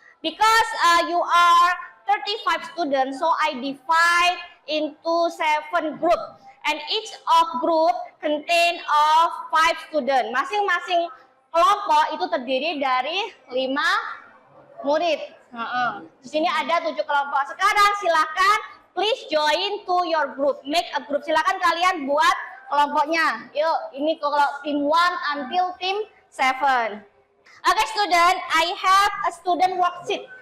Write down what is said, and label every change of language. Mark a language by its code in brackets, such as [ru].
[en] Because you are 35 students, so I divide into 7 group. And each of group contain of 5 students. [id] Masing-masing kelompok itu terdiri dari 5 murid. Di sini ada 7 kelompok. Sekarang silakan [en] please join to your group. Make a group. [id] Silakan kalian buat kelompoknya. Yuk, ini kalau tim 1 until tim 7. [en] Oke, student, I have a student worksheet.